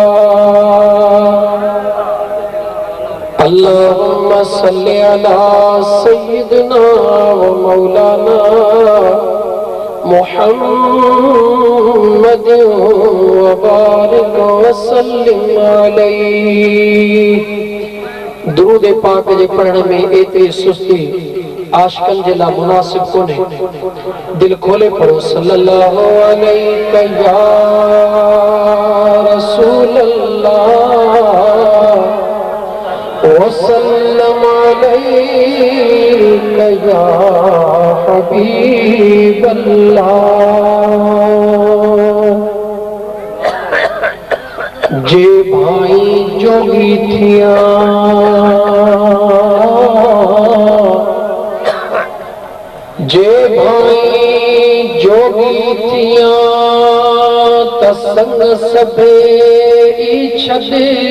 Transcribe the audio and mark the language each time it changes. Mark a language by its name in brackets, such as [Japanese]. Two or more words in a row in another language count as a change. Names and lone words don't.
[Arabic] اللهم صل على سيدنا ومولانا محمد وبارك وسلم عليه. [Sindhi] दुरूद पाक जे पढ़ण में एतरी सुस्ती आशिकन जे ला मुनासिब कोने. दिल खोले पढ़ो [Arabic] صلى الله عليه يا رسول الله وسلم عليك يا حبيب الله. [Sindhi] जे भाई जोगी थिया जे भाई जोगी थिया त संग सभे ई छदे